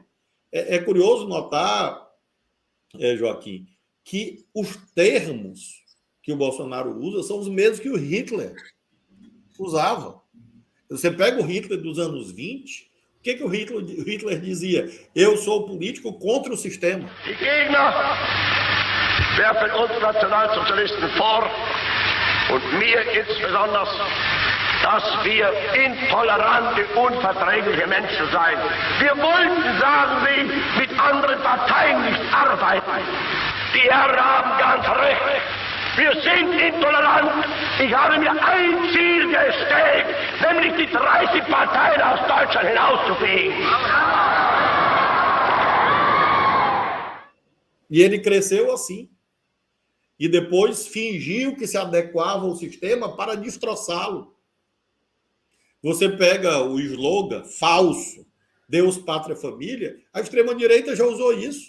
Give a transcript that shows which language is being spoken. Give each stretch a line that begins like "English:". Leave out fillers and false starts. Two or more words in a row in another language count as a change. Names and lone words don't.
Portuguese: É curioso notar, Joaquim, que os termos que o Bolsonaro usa são os mesmos que o Hitler usava. Você pega o Hitler dos anos 20, o que o Hitler dizia? Eu sou político contra o sistema.
German: Die Gegner werfen uns Nationalsozialisten vor, und mir insbesondere, dass wir intolerante, unverträgliche Menschen seien. Wir wollten, sagen sie, mit anderen Parteien nicht arbeiten. Die Herren haben ganz recht. Wir sind intolerant. Ich habe mir ein Ziel gestellt, nämlich die 30 Parteien aus Deutschland hinauszufegen.
Portuguese: E ele cresceu assim. E depois fingiu que se adequava ao sistema para destroçá-lo. Você pega o slogan falso, Deus, Pátria, Família, a extrema-direita já usou isso.